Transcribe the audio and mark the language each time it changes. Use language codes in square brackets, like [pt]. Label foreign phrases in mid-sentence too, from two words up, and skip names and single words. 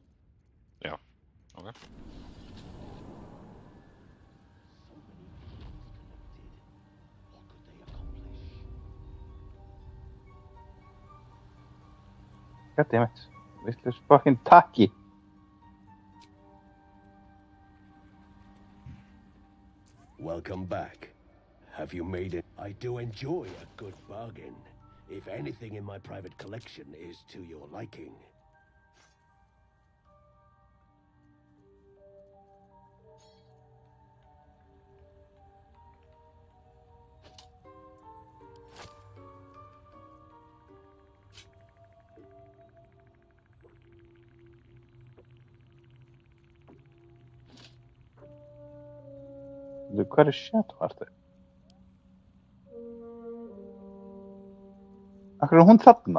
[is] Já, ok. Goddammit. Vitlaus fucking takki. [en] Welcome back. Have you made it? I do enjoy a good bargain. If anything in my private collection is to your liking. [is] Hvað er Shadowheart? Akkur er hún þarna?